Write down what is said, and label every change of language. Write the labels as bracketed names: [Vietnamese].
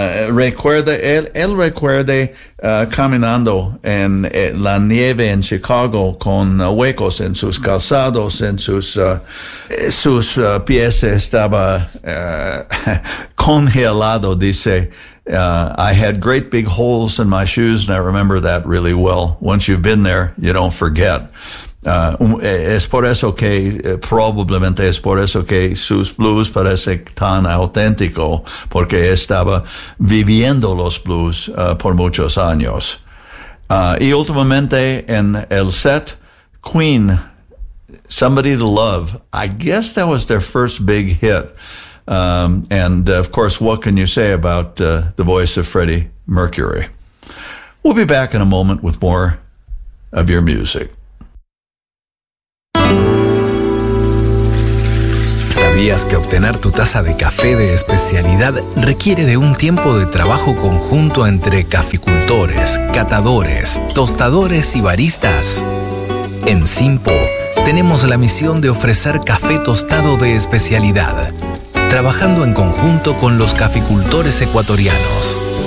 [Spanish] Recuerda caminando en la nieve en Chicago con huecos en sus calzados, en sus pies estaba congelado, dice. [English] I had great big holes in my shoes, and I remember that really well. Once you've been there, you don't forget. [Spanish] Es por eso que sus blues parece tan auténtico, porque estaba viviendo los blues por muchos años. Y últimamente en el set, Queen, Somebody to Love. [English] I guess that was their first big hit. And of course, what can you say about the voice of Freddie Mercury? We'll be back in a moment with more of your music. [Spanish] ¿Sabías que obtener tu taza de café de especialidad requiere de un tiempo de trabajo conjunto entre caficultores, catadores, tostadores y baristas? En Simpo tenemos la misión de ofrecer café tostado de especialidad, trabajando en conjunto con los caficultores ecuatorianos.